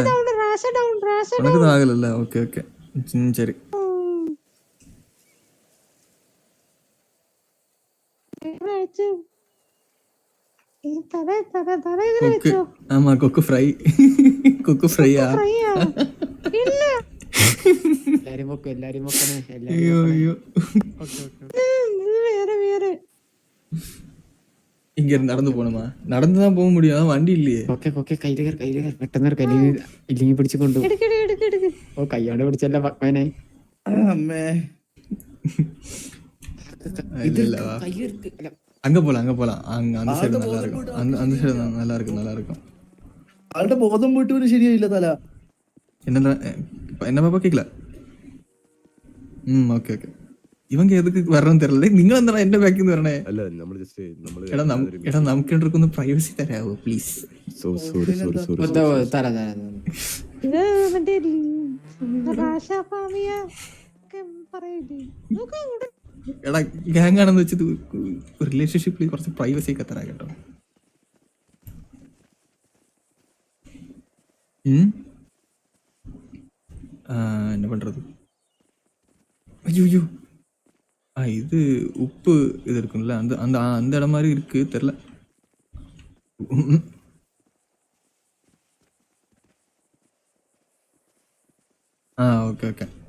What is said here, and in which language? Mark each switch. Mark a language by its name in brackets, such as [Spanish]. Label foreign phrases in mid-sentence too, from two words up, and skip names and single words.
[Tamil] உனக்கு தான் ஆகல. [English] okay okay [Tamil] சரி. கொக்கு ஆமா கொக்கு ஃப்ரை. கொக்கு ஃப்ரையா? இல்ல [Malayalam] എല്ലാരും പൊക്കും എല്ലാരും പൊക്കണേ [Tamil] ஐயோ ஐயோ. வேற வேற இங்க இருந்து நடந்து போகணுமா? நடந்துதான் போக முடியும், வண்டி இல்லையே. [English] okay okay [Malayalam] കയ്യില് പെട്ടെന്ന് കയ്യിൽ ഇല്ലെങ്കിൽ പിടിച്ചു കൊണ്ടു. എടുക്ക് ഓ കയ്യോടെ പിടിച്ചല്ല പക്മനെ. [Tamil] இல்ல இல்ல வா. அங்க போலாம் அங்க அந்த சைடு நல்லா இருக்கும். அந்த சைடு நல்லா இருக்கும். [Malayalam] ആളുടെ ബോധം പോയിട്ട് ഒരു ശരിയായില്ല തല. [Tamil] என்ன பாப்பா கேட்கல? [English] okay okay. [Tamil] இவங்க எதுக்கு வரணும்னு தெரியல. [Malayalam] നിങ്ങൾ എന്താണ് എന്റെ ബാക്കിൽ നിന്ന് വരണേ? അല്ല നമ്മൾ ജസ്റ്റ് നമ്മൾ എടാ നമുക്ക് രണ്ടുപേർക്കൊന്ന് പ്രൈവസി തരാവോ പ്ലീസ്? സോറി തര ഇത് മറ്റേ രാശാപാമിയ പറയില്ലേ നോക്ക് അങ്ങോട്ട്. എടാ ഗ്യാങ് ആണെന്ന് വെച്ചത് റിലേഷൻഷിപ്പിൽ കുറച്ച് പ്രൈവസി ഒക്കെ തരാ കേട്ടോ. [Tamil] என்ன பண்றது? ஐயோ இது உப்பு இது இருக்கும்ல அந்த அந்த அந்த இடம் மாதிரி இருக்கு தெரியல. [English] okay okay.